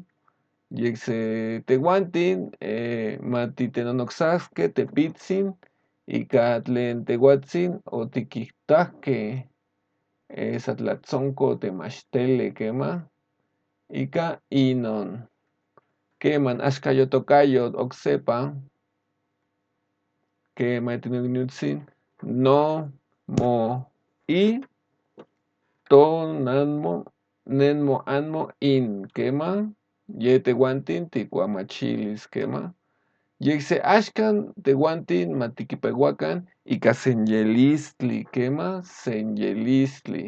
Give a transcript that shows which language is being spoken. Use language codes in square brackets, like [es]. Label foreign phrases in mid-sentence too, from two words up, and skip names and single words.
[nah] Yekse tehuantin, matitenonoxasque, tepitzin, ika tlen tehuatzin otiquitahque satlatzonco temachtele quema, ika inon. Queman axka yotocayo oxepa, quema etinonutzin, no, mo, y, to, nanmo, nenmo, anmo, in, quema, yetehuantin ticuamachilis, quema. Yekse axkan tehuantin matiquipehuacan ika senyelistli, quema, senyelistli.